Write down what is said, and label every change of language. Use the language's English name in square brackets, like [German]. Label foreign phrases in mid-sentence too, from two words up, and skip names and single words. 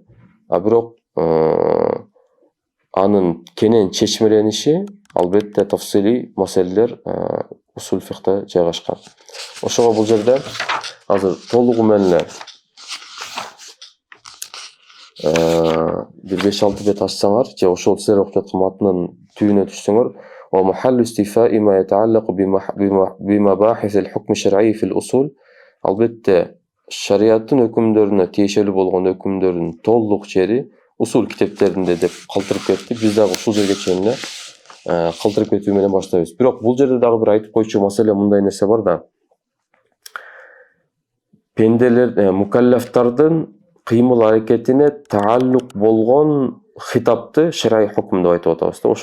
[Kyrgyz] А бирок анын кенен чечмелениши албетте тафсилий маселелер усул фихта жайгашкан. Ошого бул жерде азыр толугу менен эле бир 5-6 бет ачсаңар, же ошол силер окуп жаткан матнын түбүнө түшсөңөр, [Arabic] ومحل استيفاء ما يتعلق بمباحث الحكم الشرعي في الأصول. [Kyrgyz] Албетте шариаттын өкүмдөрүнө тиешелүү болгон өкүмдөрдүн толук жери усул китептеринде деп калтырып кетти. Биз дагы ушул жерге чейин эле калтырып кетүү менен баштайбыз. Бирок бул жерде дагы бир айтып койчу маселе мындай нерсе бар да. Пенделер, мукаллафтардын кыймыл аракетине тааллук болгон хитапты [Arabic] شرعي حكم [Kyrgyz] деп айтып атабыз да.